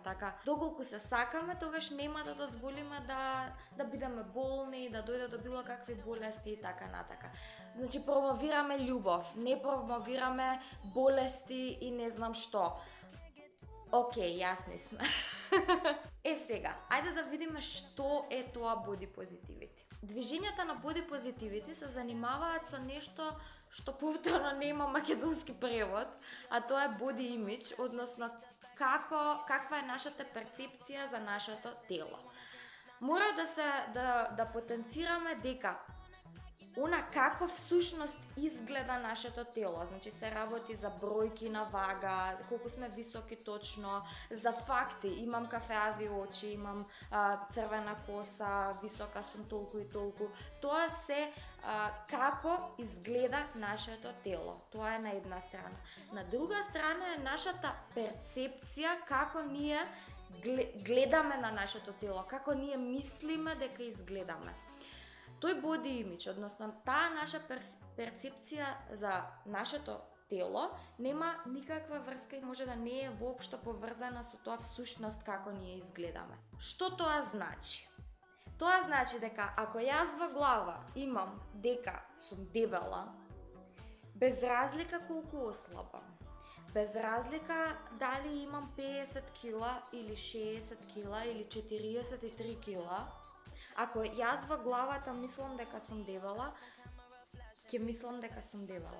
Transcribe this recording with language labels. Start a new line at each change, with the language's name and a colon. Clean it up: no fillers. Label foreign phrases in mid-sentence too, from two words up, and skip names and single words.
Macedonian: Така, доколку се сакаме, тогаш нема да дозволиме да бидеме болни, да дојде до било какви болести и така натака. Значи промовираме љубов, не промовираме болести и не знам што. Океј, јасни сме. Сега, ајде да видиме што е тоа
English: body positivity.
Macedonian: Движењата на
English: body positivity
Macedonian: се занимаваат со нешто што повторно нема македонски превод, а тоа е
English: body image,
Macedonian: односно каква е нашата перцепција за нашето тело. Мора да потенцираме дека она како всушност изгледа нашето тело, значи се работи за бројки на вага, колку сме високи точно, за факти, имам кафеави очи, имам црвена коса, висока сум толку и толку. Тоа се како изгледа нашето тело. Тоа е на една страна. На друга страна е нашата перцепција како ние гледаме на нашето тело, како ние мислиме дека изгледаме. Тој
English: body image,
Macedonian: односно таа наша перцепција за нашето тело нема никаква врска и може да не е воопшто поврзана со тоа всушност како ние изгледаме. Што тоа значи? Тоа значи дека ако јас во глава имам дека сум дебела, без разлика колку ослабам, без разлика дали имам 50 кила или 60 кила или 43 кила, ако јас во главата мислам дека сум дебела, ќе мислам дека сум дебела.